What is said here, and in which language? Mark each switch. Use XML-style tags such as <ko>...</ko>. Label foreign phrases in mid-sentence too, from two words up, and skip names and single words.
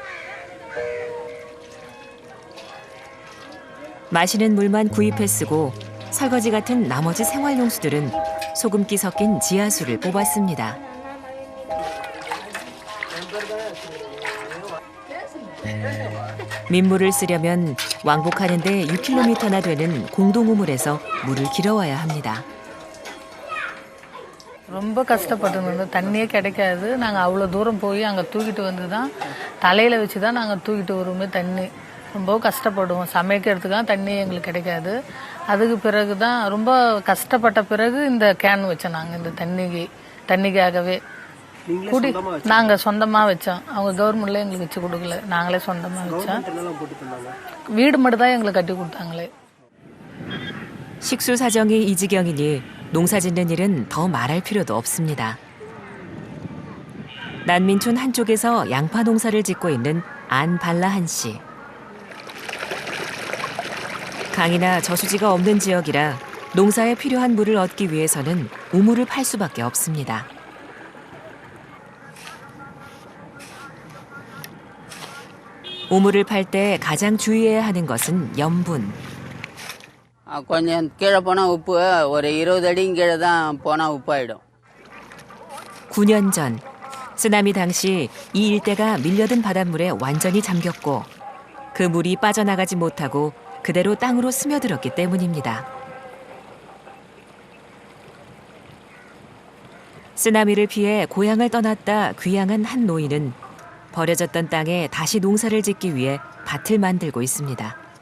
<ko>마시는 물만 구입해 쓰고 설거지 같은 나머지 생활용수들은 소금기 섞인 지하수를 뽑았습니다. 민물을 쓰려면 왕복하는데 6km나 되는 공동우물에서 물을 길어와야 합니다.</ko> <ta>ரொம்ப கஷ்டப்பட்டு தண்ணியே கிடைக்காது. நாங்கள் அவ்வளோ தூரம் போய் அங்கே தூக்கிட்டு வந்து தான் தலையில் வச்சு தான் நாங்கள் தூக்கிட்டு வருவோமே தண்ணி. ரொம்ப கஷ்டப்படுவோம். சமைக்கிறதுக்காக தண்ணி எங்களுக்கு கிடைக்காது. அதுக்கு பிறகு தான் ரொம்ப கஷ்டப்பட்ட பிறகு இந்த கேன் வச்சோம் நாங்கள் இந்த தண்ணிக்காகவே. குடி நாங்கள் சொந்தமாக வச்சோம். அவங்க கவர்மெண்ட்ல எங்களுக்கு வச்சு கொடுக்கல. நாங்களே சொந்தமாக வச்சோம். வீடு மட்டும் தான் எங்களுக்கு கட்டி கொடுத்தாங்களே.</ta> <ko>식수 사정이 이 지경이니 농사 짓는 일은 더 말할 필요도 없습니다. 난민촌 한쪽에서 양파 농사를 짓고 있는 안 발라한 씨. 강이나 저수지가 없는 지역이라 농사에 필요한 물을 얻기 위해서는 우물을 팔 수밖에 없습니다. 우물을 팔 때 가장 주의해야 하는 것은 염분.</ko> <ta>கொஞ்சம் கீழே போனால் உப்பு ஒரு 20 அடியும் கீழே தான் போனால் உப்பாயிடும்.</ta> <ko>9년 전 쓰나미 당시 이 일대가 밀려든 바닷물에 완전히 잠겼고 그 물이 빠져나가지 못하고 그대로 땅으로 스며들었기 때문입니다. 쓰나미를 피해 고향을 떠났다 귀향한 한 노인은 버려졌던 땅에 다시 농사를 짓기 위해 밭을 만들고 있습니다.</ko>